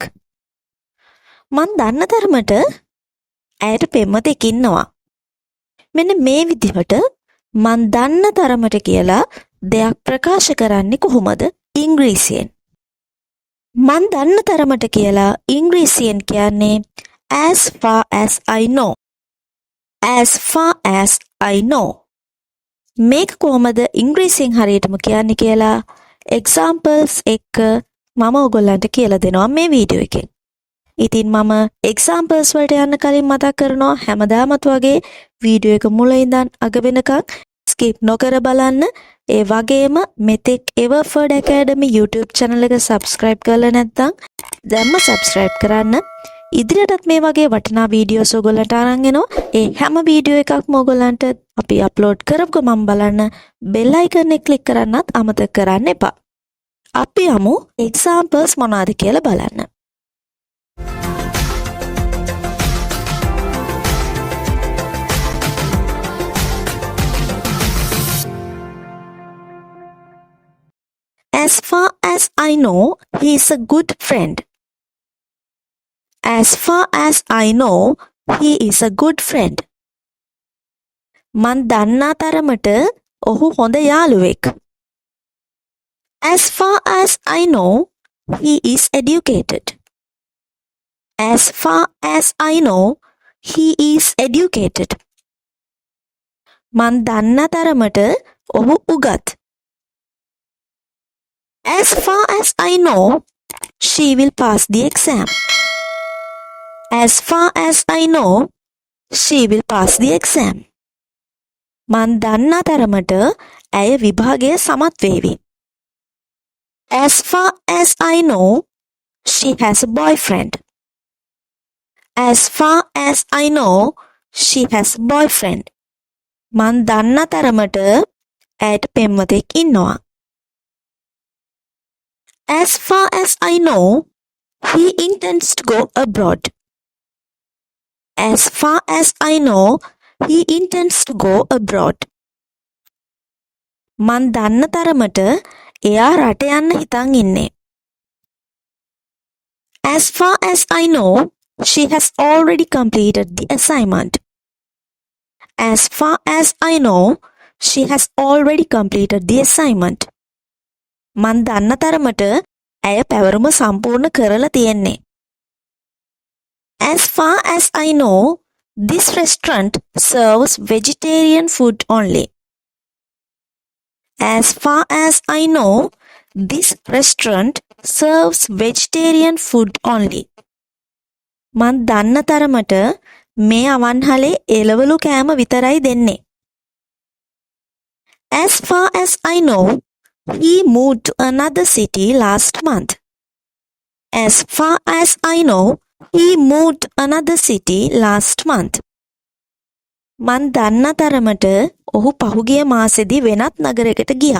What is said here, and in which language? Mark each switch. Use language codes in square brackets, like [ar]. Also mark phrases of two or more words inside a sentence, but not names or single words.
[si] මන් දන්න තරමට ඇයට පෙම්වතෙක් ඉන්නවා. මෙන්න මේ විදිහට මන් දන්න තරමට කියලා දෙයක් ප්‍රකාශ කරන්නේ කොහොමද? ඉංග්‍රීසියෙන්. මන් දන්න තරමට කියලා ඉංග්‍රීසියෙන් කියන්නේ [en] as far as I know. As far as I know. [si] මේක කොහොමද ඉංග්‍රීසියෙන් හරියටම කියන්නේ කියලා examples එක්ක මම ඔයගොල්ලන්ට කියලා දෙනවා මේ වීඩියෝ එකෙන්. ඉතින් මම examples වලට යන්න කලින් මතක් කරනවා හැමදාමත් වගේ වීඩියෝ එක මුල ඉඳන් අග වෙනකන් skip නොකර බලන්න. ඒ වගේම මෙතෙක් Everford Academy [en] YouTube channel [si] එක subscribe කරලා නැත්නම් දැන්ම subscribe කරන්න. ඉදිරියටත් මේ වගේ වටිනා වීඩියෝස් ඔයගොල්ලන්ට අරන් එනවා. ඒ හැම වීඩියෝ එකක්ම ඔයගොල්ලන්ට අපි අප්ලෝඩ් කරපු ගමන් බලන්න [en] bell icon [si] එක click කරන්නත් අමතක කරන්න එපා. අපි යමු examples මොනවාද කියලා බලන්න. [en] As far as I know, he is a good friend. As far as I know, he is a good friend. [si] මන් දන්නා තරමට ඔහු හොඳ යාළුවෙක්. [en] As far as I know, he is educated. As far as I know, he is educated. [si] මන් දන්නා තරමට ඔහු උගත්. [en] As far as I know, she will pass the exam. As far as I know, she will pass the exam. [si] මන් දන්නා තරමට ඇය විභාගය සමත් වේවි. [en] As far as I know, she has a boyfriend. As far as I know, she has a boyfriend. [si] මන් දන්නා තරමට ඇයට පෙම්වතෙක් ඉන්නවා. [en] As far as I know, he intends to go abroad. As far as I know, he intends to go abroad. [si] මන් දන්න තරමට එයා රට යන්න හිතන් ඉන්නේ. [en] As far as I know, she has already completed the assignment. As far as I know, she has already completed the assignment. [si] මන් දන්න තරමට ඇය පැවරුම සම්පූර්ණ කරලා තියෙන්නේ. [en] As far as I know, this restaurant serves vegetarian food only. As far as I know, this restaurant serves vegetarian food only. [si] මන් දන්න තරමට මේ අවන්හලේ එළවලු කෑම විතරයි දෙන්නේ. [en] As far as I know, he moved to another city last month. As far as I know, he moved to another city last month. [si] මන් දන්න තරමට ඔහු පහුගිය මාසෙදී වෙනත් නගරයකට ගියා.